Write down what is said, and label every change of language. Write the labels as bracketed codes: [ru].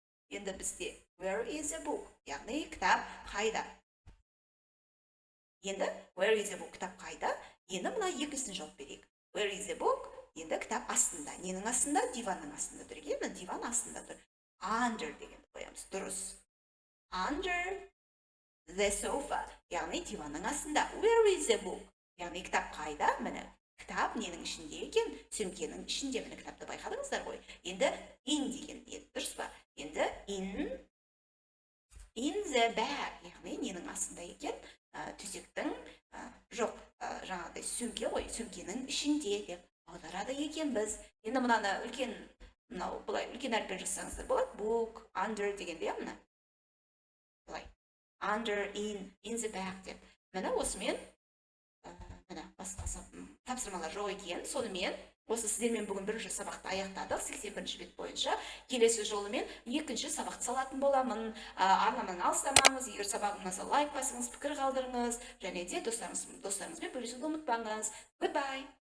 [kk] Енді бізде [en] where is the book? [kk] Яғни кітап қайда? Енді [en] where is the book? [kk] Кітап қайда? Енді мына екіншісін жауап берейік. [en] Where is the book? [kk] Енді кітап астында. Ненің астында? Диванның астында тұр. Енді диван астында тұр. Under дегенді қоямыз. Дұрыс. [en] Under the sofa. [kk] Яғни диванның астында. [en] Where is the book? [kk] Яғни кітап қайда? Міне кітап ненің ішінде екен? Сөмкенің ішінде. Міне кітапты байқадыңыздар ғой. Енді in деген еді. Дұрыс па? Енді [en] in the bag. [kk] Яғни ненің астында екен? Төсектің жоқ, жаңағыдай сөмке ғой. Сөмкенің ішінде деп аударады екен біз. Енді мынаны үлкен мынау былай үлкен әріппен жазсаңыздар болады. Book, under дегенде мына. Былай. [en] Under, in the bag [kk] деп. Міне осымен міне басқа тапсырмалар жоқ екен. Сонымен осы сіздермен бүгін бірінші сабақты аяқтадық. 81-ші бет бойынша. Келесі жолы мен екінші сабақты салатын боламын. Арнамнан алыстамаңыз. Егер сабағым ұнаса лайк басыңыз, пікір қалдырыңыз және де достарыңызбен бөлісуді ұмытпаңыз. [en] Goodbye.